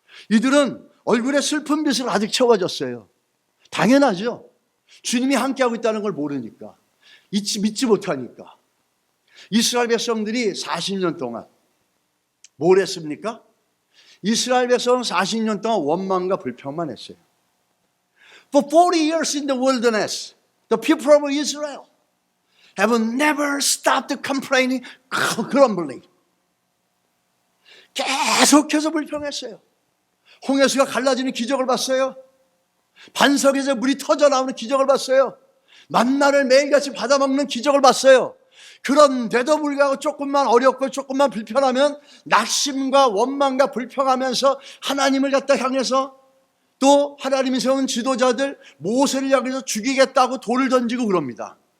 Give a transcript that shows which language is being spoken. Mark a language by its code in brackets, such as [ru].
[ko] 이들은 얼굴에 슬픈 빛을 아직 채워졌어요. 당연하죠. 주님이 함께하고 있다는 걸 모르니까, 믿지 못하니까. 이스라엘 백성들이 40년 동안 뭘 했습니까? 이스라엘 백성은 40년 동안 원망과 불평만 했어요. [en] For 40 years in the wilderness, the people of Israel have never stopped complaining, grumbling. [ko] 계속해서 불평했어요. 홍해수가 갈라지는 기적을 봤어요. 반석에서 물이 터져 나오는 기적을 봤어요. 만나를 매일같이 받아먹는 기적을 봤어요. 그런데도 불구하고 조금만 어렵고 조금만 불편하면 낙심과 원망과 불평하면서 하나님을 갖다 향해서 또 하나님이 세운 지도자들 모세를 향해서 죽이겠다고 돌을 던지고 그럽니다.